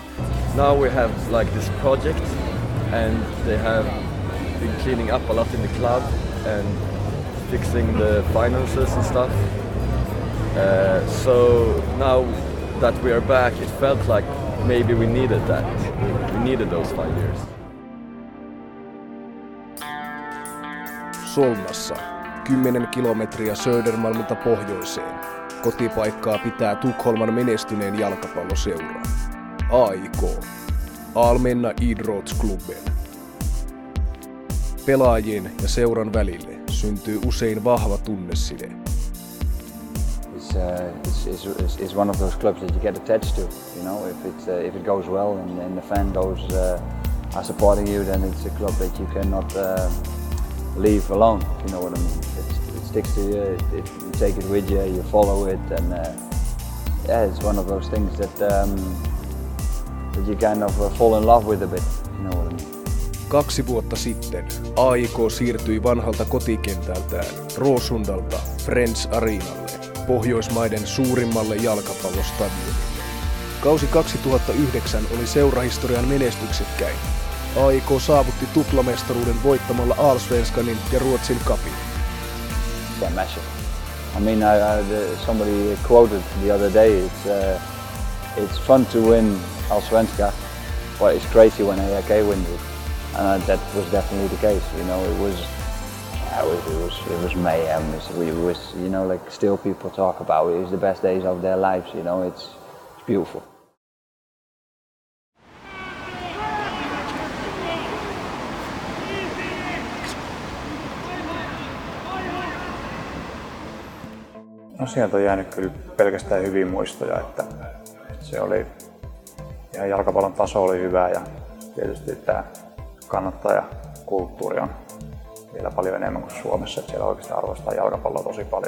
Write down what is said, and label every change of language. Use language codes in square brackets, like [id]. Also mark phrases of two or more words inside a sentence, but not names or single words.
[en] Now we have like this project, and they have been cleaning up a lot in the club and fixing the finances and stuff. So now that we are back, it felt like maybe we needed that. We needed those 5 years. [fi] Solnassa, 10 kilometriä Södermalmilta pohjoiseen, kotipaikkaa pitää Tukholman menestyneen jalkapalloseura. AIK, Allmänna Idrottsklubben. Pelaajien ja seuran välille syntyy usein vahva tunneside. [en] It's one of those clubs that you get attached to. You know, if it goes well and the fan goes are supporting you, then it's a club that you cannot leave alone. If you know what I mean. It sticks to you. You take it with you. You follow it, and yeah, it's one of those things that you kind of fall in love with a bit. You know what I mean? [fi] 2 vuotta sitten AIK siirtyi vanhalta kotikentältään Råsundalta Friends Arenalle, Pohjoismaiden suurimmalle jalkapallostadionille. Kausi 2009 oli seurahistorian menestyksekkäin. AIK saavutti tuplamestaruuden voittamalla Allsvenskanin ja Ruotsin cupin. [en] Yeah, massive. I mean, somebody quoted the other day, it's fun to win Allsvenska, but it's crazy when AIK wins it. And that was definitely the case. You know, it was mayhem. It was, you know, like still people talk about it. It was the best days of their lives. You know, it's beautiful. [fi] No sieltä on jäänyt kyllä pelkästään hyviä muistoja, että se oli, ja jalkapallon taso oli hyvä ja tietysti tämä kannattajakulttuuri on vielä paljon enemmän kuin Suomessa, että siellä oikeasti arvostaa jalkapalloa tosi paljon.